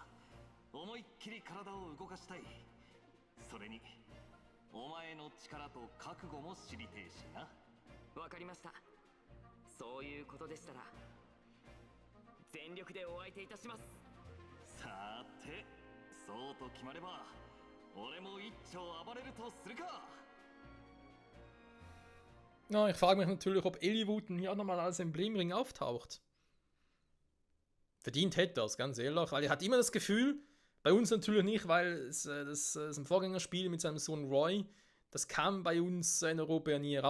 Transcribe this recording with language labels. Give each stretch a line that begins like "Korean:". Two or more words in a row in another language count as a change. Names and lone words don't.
Japanese: 思いっきり体を動かしたい。それにお前の力と覚悟も知りてえしな。わかりました。そういうことでしたら全力でお相手いたします。さて、そうと決まれば俺も一丁暴れるとするか。
German: Na, ich frage mich natürlich, ob Eliwood hier nochmal als Emblemring auftaucht. Verdient hätte er es, ganz ehrlich, weil er hat immer das Gefühl, bei uns natürlich nicht, weil das im Vorgängerspiel mit seinem Sohn Roy, das kam bei uns in Europa ja nie raus.